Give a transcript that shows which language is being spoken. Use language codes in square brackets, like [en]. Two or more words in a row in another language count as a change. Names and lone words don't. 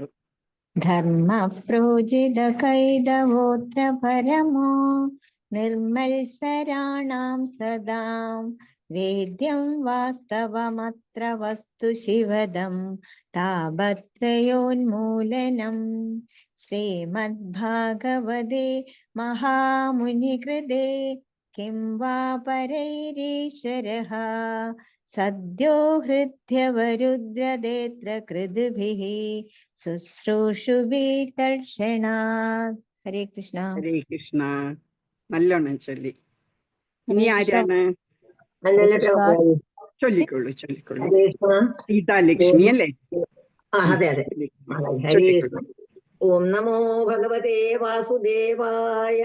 [sa] धर्म प्रोजित कैतवोत्र परमो निर्मत्सराणां सदां वेद्यं वास्तवमत्र वस्तु शिवदं तापत्रयोन्मूलनं श्रीमद् भागवते महामुनि कृते किं वा परैरीश्वरः सद्यो हृद्यवरुध्यदेत्र कृद्भिः शुश्रूषुभिः तत्क्षणात्. हरे कृष्ण. हरे कृष्ण. [ml] നല്ലോണം ചൊല്ലി. ഇനി [sa] हरे कृष्ण. [ml] ആരാണ്? [sa] हरे कृष्ण. [ml] ചൊല്ലിക്കൊള്ളു. സീതാലക്ഷ്മി അല്ലേ? അതെ അതെ. [sa] हरे कृष्ण. ओं नमो भगवते वासुदेवाय.